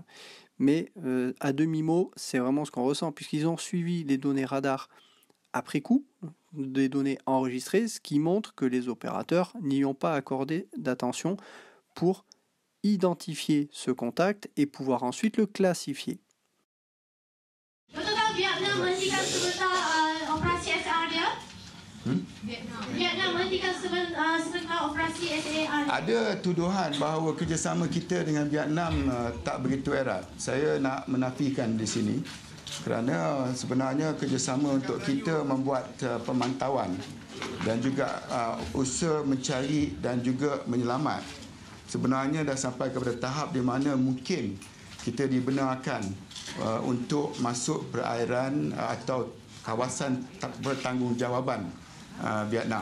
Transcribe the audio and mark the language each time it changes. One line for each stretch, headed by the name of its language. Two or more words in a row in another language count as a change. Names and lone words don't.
French: Mais à demi-mot, c'est vraiment ce qu'on ressent, puisqu'ils ont suivi les données radar après coup, des données enregistrées, ce qui montre que les opérateurs n'y ont pas accordé d'attention pour identifier ce contact et pouvoir ensuite le classifier.
Malay: Betulkah Vietnam menghentikan sebentar operasi SAR dia? Vietnam menghentikan sebentar operasi SAR. Ada tuduhan bahawa kerjasama kita dengan Vietnam tak begitu erat. Saya nak menafikan di sini kerana sebenarnya kerjasama untuk kita membuat pemantauan dan juga usaha mencari dan juga menyelamat sebenarnya dah sampai kepada tahap di mana mungkin kita dibenarkan untuk masuk perairan atau kawasan bertanggungjawab Vietnam.